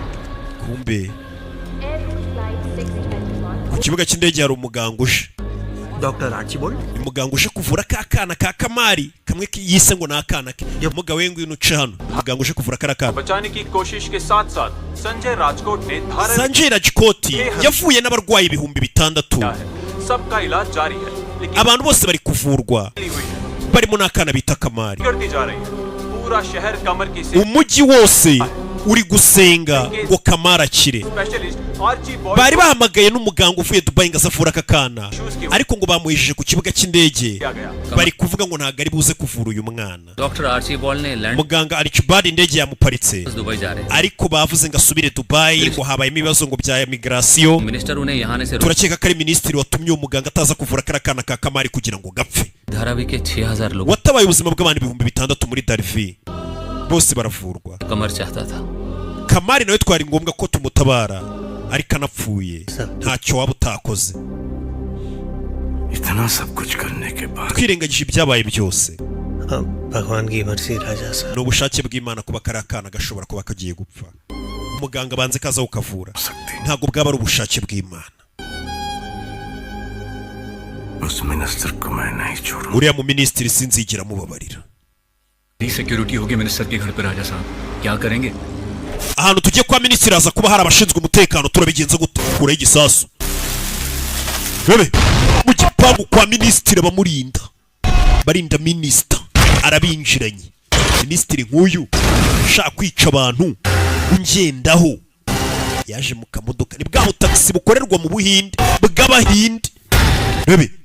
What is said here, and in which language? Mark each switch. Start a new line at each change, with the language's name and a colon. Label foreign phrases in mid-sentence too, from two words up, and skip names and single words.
Kinyarwanda: Kumbe ku kibuga cy'indege hari umuganga uje.
Hindi: डॉक्टर आर्चिबोल्ड
Kinyarwanda: umuganga uje kuvura ka kana ka Kamari kamwe yise ngo nakana ke umugabo we ngwino uce hano umuganga uje kuvura kara kana
Hindi: बचाने की कोशिश के साथ-साथ संजय राजकोट ने धारा
Kinyarwanda: Sanjay Rajkoti yavuye n'abarwayi ibihumbi 6
Hindi: सबका इलाज जारी है लेकिन
Kinyarwanda: abantu bose bari kuvurwa barimo nakana bita Kamari
Hindi: करती जा रही है पूरा शहर कमर की
Kinyarwanda: umujyi wose uri gusenga ngo Kamara akire bari bahamagaye n'umuganga uvuye Dubai ngo asafura aka kana ariko ngo bamuhishije ku kibuga cy'indege bari kuvuga ngo ntago ari buze kuvura uyu mwana
Hindi: डॉक्टर आर्चीबॉल्ड ने लैंड
Kinyarwanda: muganga Archibald indege yamuparitse
Hindi: दुबई जा रहे हैं
Kinyarwanda: ariko bavuze ngo asubire Dubai ngo habayemo ibibazo ngo bya migration
Hindi: मिनिस्टर उन्हें यहाँ से
Kinyarwanda: turakeka ko ari minisitiri watumye uwo muganga ataza kuvura kara kana ka Kamari kugira ngo gapfe
Hindi: धारावी के 6000 लोग
Kinyarwanda: watabaye ubuzima bw'abantu 6,000 muri Darvi bose baravurwa
Hindi: कमर चाहता था
Kinyarwanda: Kamari nawe twari ngombwa ko tumutabara ariko anapfuye ntacyo waba utakoze
Hindi: इतना सब कुछ करने के बाद
Kinyarwanda: twirengagije ibyabaye byose
Hindi: भगवान की मर्जी राजा साहब
Kinyarwanda: ni ubushake bw'Imana kuba kari akana gashobora kuba kagiye gupfa umuganga banze kaza ukavura ntabwo bwaba ari ubushake bw'Imana
Hindi: उस मिनिस्टर को मैं नहीं छोड़ूंगा
Kinyarwanda: uriya mu minisitiri sinzigera mubabarira
Hindi: सिक्योरिटी होगी मिनिस्टर के घर पे राजा साहब क्या करेंगे
Kinyarwanda: ahantu tugiye kwa minisitiri haza kuba hari abashinzwe umutekano turabigenza gute kure y'igisasu bebe mu gipangu kwa minisitiri abamurinda barinda minisita arabinjiranye minisitiri nk'uyu ushaka kwica abantu ungendaho yaje mu kamodoka ni bwa taxi bukorerwa mu Buhinde bw'Abahinde bebe